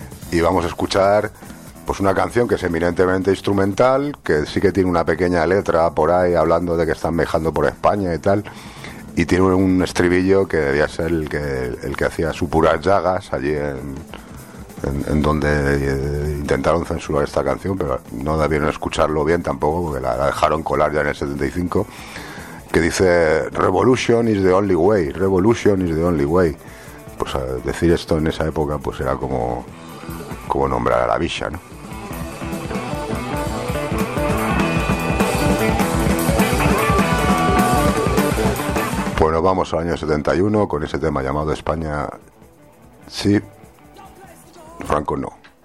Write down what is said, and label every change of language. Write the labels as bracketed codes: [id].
[es] Y vamos a escuchar pues una canción que es eminentemente instrumental, que sí que tiene una pequeña letra por ahí hablando de que están viajando por España y tal. Y tiene un estribillo que debía ser el que hacía supuras llagas allí en donde intentaron censurar esta canción, pero no debieron escucharlo bien tampoco, porque la dejaron colar ya en el 75. que dice [en] Revolution is the only way, Revolution is the only way. [es] Pues decir esto en esa época pues era como nombrar a la villa, ¿no? Bueno, vamos al año 71 con ese tema llamado España sí, Franco no.